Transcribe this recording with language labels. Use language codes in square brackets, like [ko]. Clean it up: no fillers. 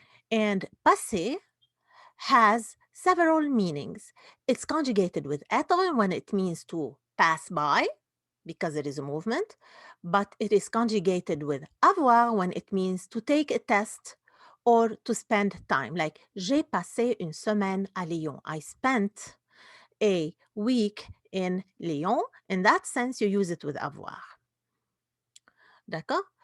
[en] And passé has several meanings. It's conjugated with être when it means to pass by, because it is a movement, but it is conjugated with avoir when it means to take a test or to spend time. [fr] Like, j'ai passé une semaine à Lyon. [en] I spent a week in Lyon. In that sense, you use it with avoir. [fr] D'accord?